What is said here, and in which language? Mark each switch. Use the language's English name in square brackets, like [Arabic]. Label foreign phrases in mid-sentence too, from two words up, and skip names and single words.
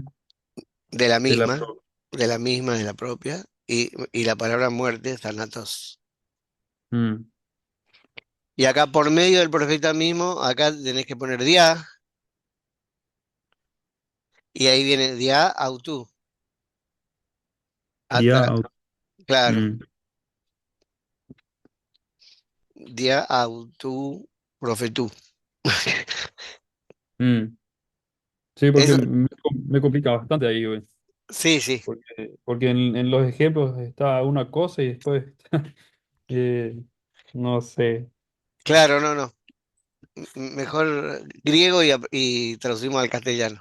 [Spanish] de la De la misma, pro. de la propia, y la palabra muerte, thanatos. Mm, Y acá por medio del profeta mismo, acá tenés que poner dia, y ahí viene [Greek] διὰ αὐτοῦ, [Spanish] Dia. claro, Mm, [Greek] διὰ αὐτοῦ προφήτου. [Spanish] mm. Sí, porque Eso, me complica bastante ahí, güey. sí, sí, Porque en los ejemplos está una cosa y después, eh, no sé. claro, no, no. Mejor griego y traducimos al castellano.